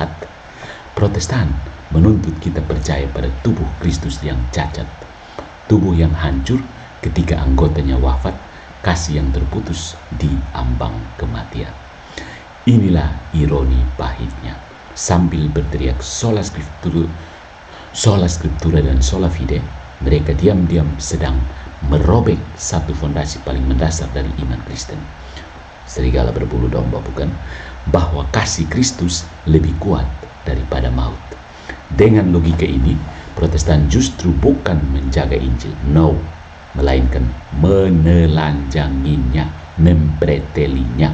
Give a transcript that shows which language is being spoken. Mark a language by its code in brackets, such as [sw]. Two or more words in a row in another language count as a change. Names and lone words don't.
[id] Protestan menuntut kita percaya pada tubuh Kristus yang cacat, tubuh yang hancur ketika anggotanya wafat, kasih yang terputus di ambang kematian. Inilah ironi pahitnya. Sambil berteriak [la] sola scriptura [id] dan [la] sola fide, [id] mereka diam-diam sedang merobek satu fondasi paling mendasar dari iman Kristen. Serigala berbulu domba, bukan? Bahwa kasih Kristus lebih kuat daripada maut. Dengan logika ini, Protestan justru bukan menjaga Injil, no, melainkan menelanjanginya, mempretelinya.